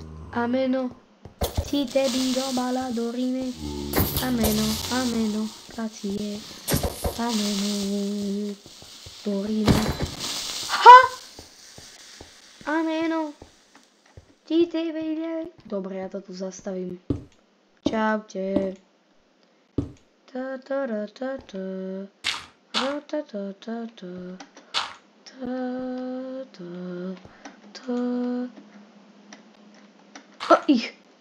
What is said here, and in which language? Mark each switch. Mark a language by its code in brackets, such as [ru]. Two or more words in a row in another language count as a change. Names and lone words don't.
[sk] Ameno, ti tebi do bala dorime. Ameno, grazie. Ameno, dorime. Ha! Ameno, ti tebi do... Dobre, ja to tu zastavím. Čaute. Ich.